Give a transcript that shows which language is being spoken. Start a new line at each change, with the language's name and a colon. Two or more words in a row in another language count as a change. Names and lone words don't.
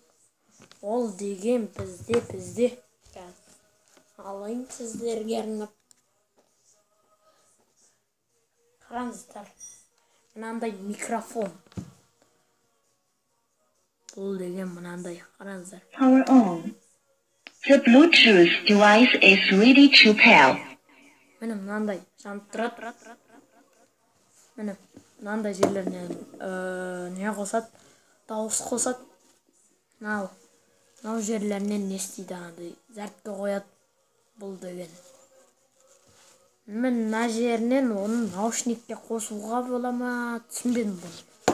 Kazakh: Ол деген бізде. Алайын сіздерге арнап. Қараңыздар. Мынандай микрофон. Бұл деген мынандай. Қараңыздар.
English: Power on. The Bluetooth device is ready to pair.
Kazakh: Міне мынандай жанып тұрады. Міне мынандай жерлеріне не қосады? Дауыс қосады. Мынау жерлерінен не істейді, андай зәртке қояды бұл деген. Мен мына жерінен оны наушникке қосуға бола ма, түсінбедім бұл.